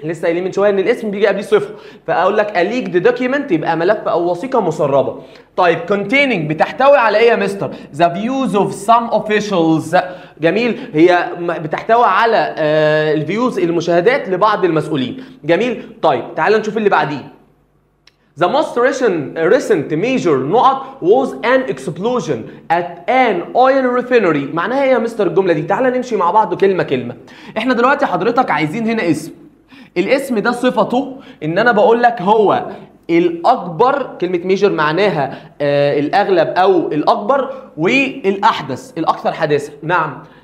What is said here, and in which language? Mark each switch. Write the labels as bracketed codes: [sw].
[ar] احنا لسه قايلين من شويه ان الاسم بيجي قبليه صفه، فاقول لك [en] a leaked document [ar] يبقى ملف او وثيقه مسربه. طيب containing بتحتوي على ايه يا مستر؟ [en] the views of some officials. [ar] جميل، هي بتحتوي على الفيوز المشاهدات لبعض المسؤولين. جميل. طيب تعال نشوف اللي بعديه. [en] The most recent major [ar] نقط [en] was an explosion at an oil refinery. [ar] معناها ايه يا مستر الجملة دي؟ تعالى نمشي مع بعض كلمة كلمة. احنا دلوقتي حضرتك عايزين هنا اسم. الاسم ده صفته ان انا بقول لك هو الاكبر، كلمة ميجر معناها الاغلب او الاكبر، والاحدث الاكثر حداثة. نعم